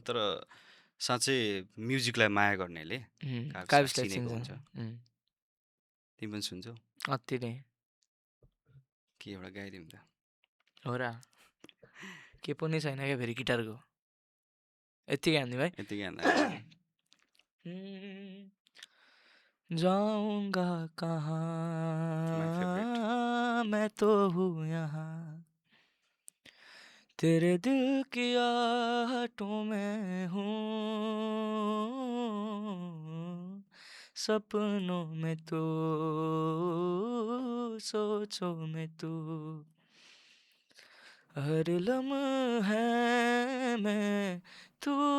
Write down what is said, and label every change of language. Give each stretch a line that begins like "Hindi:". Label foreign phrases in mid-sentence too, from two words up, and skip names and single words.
Nepali: तर साँच्चै म्युजिकलाई माया गर्नेले काबिसलाई चिनेको हुन्छ। तिमी पनि सुन्छौ? अति नै। के एउटा गाइदिउँ त? हो र, के पनि छैन क्या फेरि गिटारको, यत्तिकै हान्दिउँ है। यत्तिकै हान्दा
Hindi: जाऊंगा कहाँ मैं तो हूँ यहाँ, तेरे दिल की आहटों में हूँ, सपनों में तू, सोचों में तू, हर लम्हे में तू